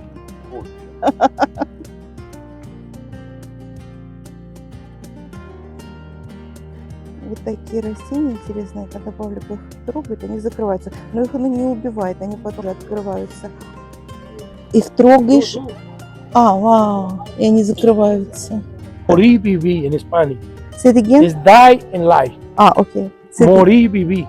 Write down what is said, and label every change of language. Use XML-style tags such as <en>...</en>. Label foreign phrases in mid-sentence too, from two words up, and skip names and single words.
<ru>Вот такие растения интересные, когда Павлик их трогает, они закрываются. Но их оно не убивает, они потом открываются. Их трогаешь. Вау, и они закрываются.</ru> <es>Morir, vivir</es> <en>in Spanish. Say it again? It's die and life.</en> <ru>Окей.</ru> <es>Morir, vivir.</es>